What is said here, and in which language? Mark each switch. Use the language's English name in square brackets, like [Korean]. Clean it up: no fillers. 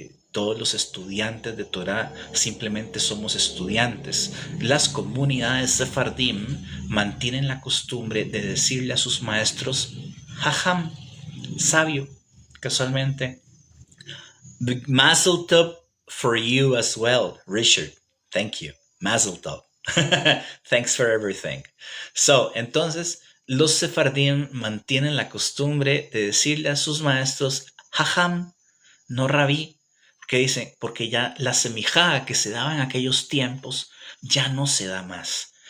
[Spanish] Todos los estudiantes de Torah simplemente somos estudiantes. Las comunidades sefardim mantienen la costumbre de decirle a sus maestros, jajam, sabio, casualmente. [English] Mazel tov for you as well, Richard. Thank you. Mazel tov. Thanks for everything. [Spanish] So, entonces, los sefardim mantienen la costumbre de decirle a sus maestros, jajam, no rabí, porque dicen, porque ya la semijá que se daba en aquellos tiempos ya no se da más.